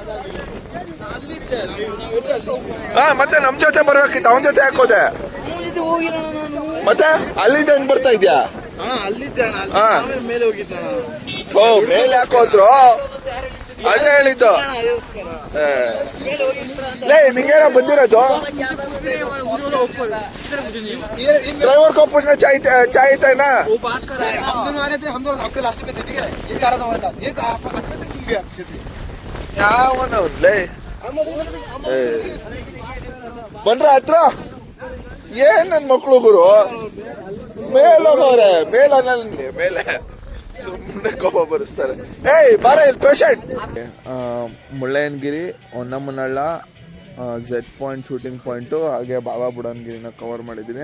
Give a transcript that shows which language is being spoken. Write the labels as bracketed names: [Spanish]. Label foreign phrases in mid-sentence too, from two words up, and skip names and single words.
[Kannada] ಮತ್ತೆ ನಮ್ ಜೊತೆ ಬರ್ಬೇಕಿತ್ತು, ಅವನ ಜೊತೆ ಹಾಕೋದೆ. ಜೊತೆ ಹೋಗಿಲ್ಲ ನಾನು. ಮತ್ತೆ ಅಲ್ಲಿಂದ ಹೆಂಗ್ ಬರ್ತಾ ಇದ್ಯಾ? ಅಲ್ಲಿದ್ದೆ ಅಣ್ಣ, ಮೇಲೆ ಹೋಗಿದ್ದೆ ಅಣ್ಣ. ಓ ಮೇಲೆ ಹಾಕೋದ್ರು, ಅದೇ ಹೇಳಿದ್ದು. ನಿಂಗೇನ ಬಂದಿರೋದು? [Hindi] ड्राइवर को पूछना चाहिए था ना. हम दोनों आ रहे थे, हम दोनों आपके लास्ट में थे, ठीक है? ये आ रहा था हमारे साथ, ये आपका पता नहीं क्यों गया पीछे से. [Kannada] ಯಾವನ ಬಂದ್ರ ಹತ್ರ ಏನ್ ನನ್ ಮಕ್ಳು ಗುರು ಮೇಲೋಗವ್ರೆ, ಮೇಲೆ ಸುಮ್ಮನೆ ಕೋಪ ಬರೆಸ್ತಾರೆ. ಏಯ್ ಬಾರ ಇಲ್ಲಿ ಪೇಷಂಟ್. ಮುಳ್ಳಯ್ಯನಗಿರಿ, ಹೊನ್ನಮ್ಮನಹಳ್ಳ, ಝೆಡ್ ಪಾಯಿಂಟ್ ಶೂಟಿಂಗ್ ಪಾಯಿಂಟು, ಹಾಗೆ ಬಾಬಾ ಬುಡನ್ಗಿರಿನ ಕವರ್ ಮಾಡಿದ್ದೀವಿ.